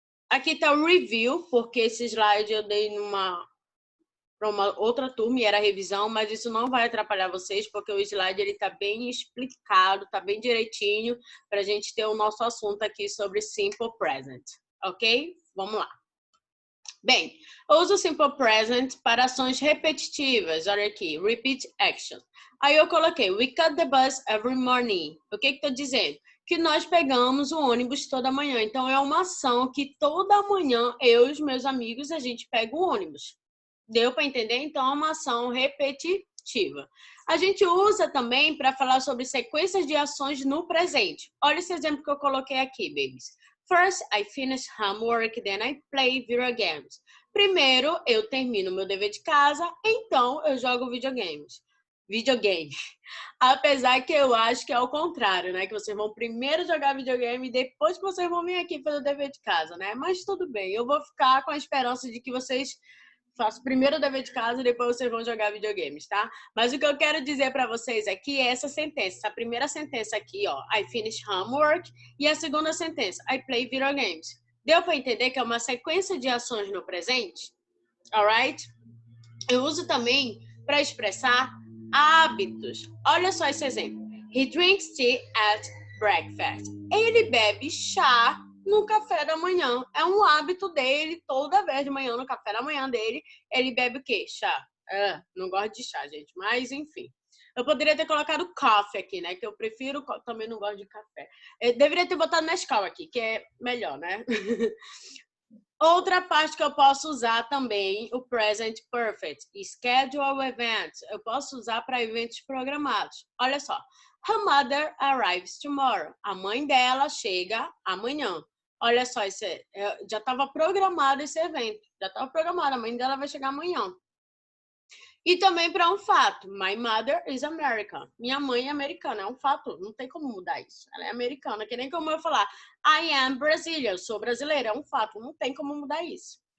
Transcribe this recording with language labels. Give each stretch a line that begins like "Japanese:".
Portuguese: Aqui está o review, porque esse slide eu dei para uma outra turma e era revisão, mas isso não vai atrapalhar vocês, porque o slide está bem explicado, está bem direitinho, para a gente ter o nosso assunto aqui sobre Simple Present, ok? Vamos lá. Bem, eu uso o Simple Present para ações repetitivas. Olha aqui, repeat action. Aí eu coloquei,
English: we cut the bus every morning.
Portuguese: O que estou dizendo? Que nós pegamos o ônibus toda manhã. Então, é uma ação que toda manhã, eu e os meus amigos, a gente pega o ônibus. Deu para entender? Então, é uma ação repetitiva. A gente usa também para falar sobre sequências de ações no presente. Olha esse exemplo que eu coloquei aqui, babies.
English: First, I finish homework, then I play video games.
Portuguese: Primeiro, eu termino meu dever de casa, então eu jogo videogame. Apesar que eu acho que é o contrário, né? Que vocês vão primeiro jogar videogame e depois que vocês vão vir aqui fazer o dever de casa, né? Mas tudo bem, eu vou ficar com a esperança de que vocês façam primeiro o dever de casa e depois vocês vão jogar videogames, tá? Mas o que eu quero dizer para vocês aqui é essa sentença. Essa primeira sentença aqui, ó,
English: I finish homework,
Portuguese: e a segunda sentença,
English: I play video games.
Portuguese: Deu para entender que é uma sequência de ações no presente? Alright? Eu uso também para expressar hábitos. Olha só esse exemplo.
English: He drinks tea at breakfast.
Portuguese: Ele bebe chá no café da manhã. É um hábito dele, toda vez de manhã, no café da manhã dele, ele bebe o quê? Chá. Não gosto de chá, gente, mas enfim. Eu poderia ter colocado coffee aqui, né? Que eu prefiro, também não gosto de café. Eu deveria ter botado Nescau aqui, que é melhor, né? Outra parte que eu posso usar também, o present perfect, schedule events. Eu posso usar para eventos programados. Olha só.
English: Her mother arrives tomorrow.
Portuguese: A mãe dela chega amanhã. Olha só, já estava programado esse evento. Já estava programado, a mãe dela vai chegar amanhã. E também para um fato,
English: my mother is American.
Portuguese: Minha mãe é americana, é um fato, não tem como mudar isso. Ela é americana, que nem como eu falar,
English: I am Brazilian,
Portuguese: eu sou brasileira, é um fato, não tem como mudar isso.